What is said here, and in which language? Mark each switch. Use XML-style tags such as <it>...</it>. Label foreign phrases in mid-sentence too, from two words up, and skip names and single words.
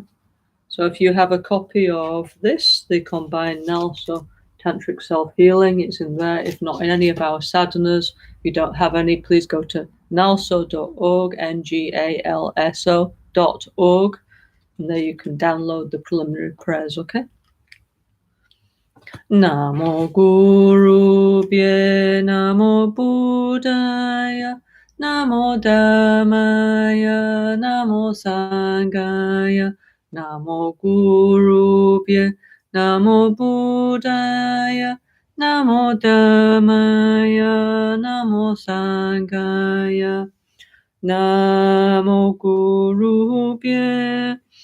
<en>So if you have a copy of this, the combined NgalSo Tantric Self-Healing, it's in there. If not in any of our sadhanas, if you don't have any, please go to ngalso.org, NGALSO.org, and there you can download the preliminary prayers, okay?</en> <pi>Namo Guru Bhye, Namo Buddhaya, Namo Dhammaya, Namo Sanghaya, Namo Guru Bhye, Namo Buddhaya, Namo Dhammaya, Namo Sanghaya, Namo Guru Bhye,</pi>